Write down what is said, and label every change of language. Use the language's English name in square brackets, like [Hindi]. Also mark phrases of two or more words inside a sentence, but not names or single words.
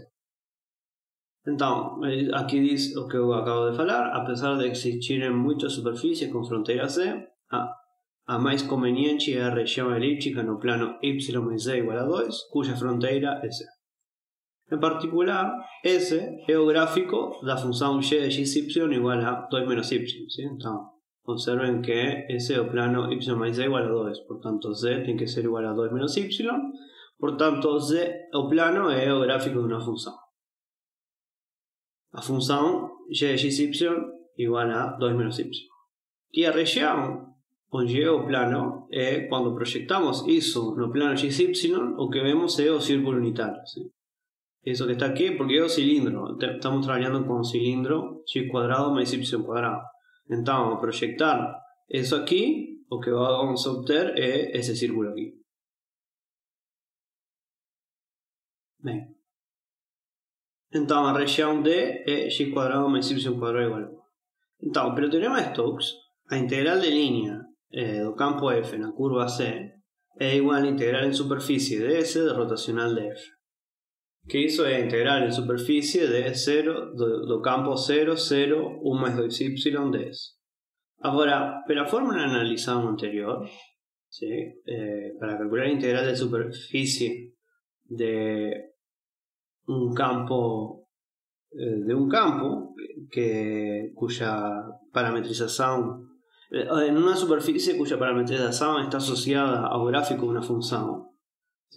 [Portuguese] Então, aqui diz o que eu acabo de falar: apesar de existirem muitas superfícies com fronteira C, a mais conveniente é a região elíptica no plano y mais z igual a 2, cuja fronteira é C. Em particular, S é o gráfico da função g de xy igual a 2 menos y. ¿Sí? [Spanish] Então, observen que ese es el plano y más z igual a 2, por tanto z tiene que ser igual a 2 menos y, por tanto el plano es el gráfico de una función. La función y de xy igual a 2 menos y. Y la región [Portuguese] onde é o plano é quando [Spanish] proyectamos eso [Portuguese] no plano xy, o que vemos é o círculo unitario. ¿Sí? [Spanish] Eso que está aquí, [Portuguese] porque é o cilindro, [Spanish] estamos trabajando con cilindro x cuadrado más y cuadrado. [Portuguese] Então, ao projetar isso aqui, o que vamos a obter é esse círculo aqui. Bem. Então, a região D é x quadrado mais y quadrado igual a 1. Então, pelo teorema de Stokes, a integral de linha do campo F na curva C é igual a integral em superfície de S de rotacional de F. Que isso é a integral em superfície de 0 do campo 0, 0, 1 mais 2y de S. [Spanish] Ahora, pela fórmula analizada anterior, ¿sí? Para calcular la integral de superficie de un campo cuya parametrización, en una superficie cuya parametrización está asociada al gráfico de una función, ¿sí?